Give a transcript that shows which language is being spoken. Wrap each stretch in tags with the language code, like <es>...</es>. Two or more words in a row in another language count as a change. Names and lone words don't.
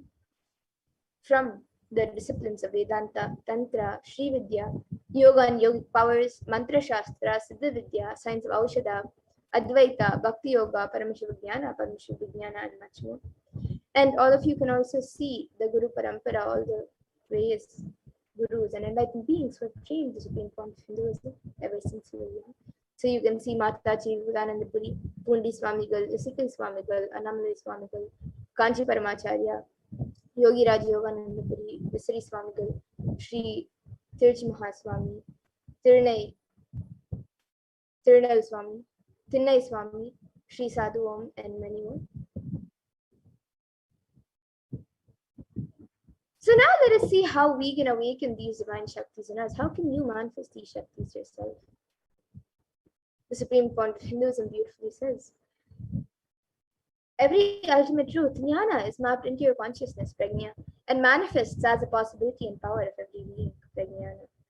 <en>From the disciplines of Vedanta, Tantra, Sri Vidya, Yoga and Yogic powers,</en> <sa>Mantra Shastra, Siddha Vidya,</sa> <en>science of Aushadha, Advaita,</en> <sa>Bhakti Yoga,</sa> <en>Paramashivoham, and much more. And all of you can also see the</en> <sa>Guru Parampara,</sa> <en>all the various gurus and enlightened beings who have trained the supreme point of Hinduism ever since we were young. So you can see Mataji Vivekanandapuri, Pundi Swamigal, Isikal Swamigal, Annamalai Swamigal, Kanchi Paramacharya, Yogi Raj Yoganandapuri, Visari Swamigal, Sri Tirchi Mahaswami, Tirunai Swami, Thinnai Swami, Sri Sadhu Om, and many more. So now let us see how we can awaken these divine Shaktis in us. How can you manifest these Shaktis yourself? The supreme point of Hinduism beautifully says, every ultimate truth, jnana, is mapped into your consciousness, prajna, and manifests as a possibility and power of every being, prajnana.</en>